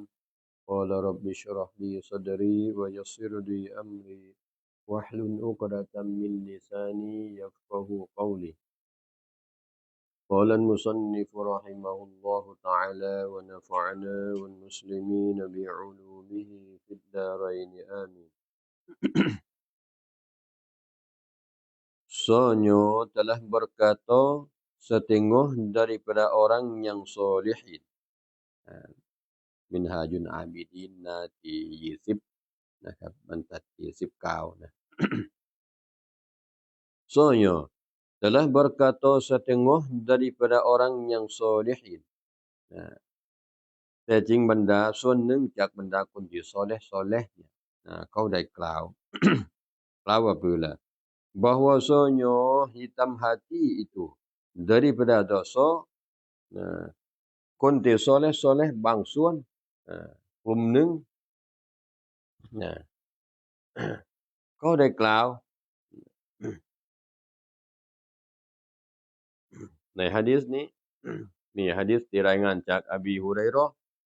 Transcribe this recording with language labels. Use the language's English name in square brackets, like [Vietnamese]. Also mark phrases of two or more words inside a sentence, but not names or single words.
[Arabic] قال رب اشرح لي صدري ويسر لي أمري واحلل عقدة من لساني يفقه قولي. قال المصنف رحمه الله تعالى ونفعنا والمسلمين بعلومه في الدارين آمين. [Malay] Sonyo telah berkata setengah daripada orang yang solihin. Minhajun Abidin [Thai] หน้าที่20นะครับบรรทัดที่19นะ [Malay] Sonyo telah berkata setengah daripada orang yang solihin. [Thai] แต่จริงบรรดาส่วนหนึ่งจากบรรดาคนที่ซอเลห์เนี่ยเขาได้กล่าว กล่าว [Malay] apabila bahwasanya hitam hati itu daripada dosa. [Thai] คนที่ซอเลห์บางส่วนกลุ่มหนึ่งเขาได้กล่าวในหะดีษนี้ มีหะดีษที่รายงานจากอบีฮุรัยเราะห์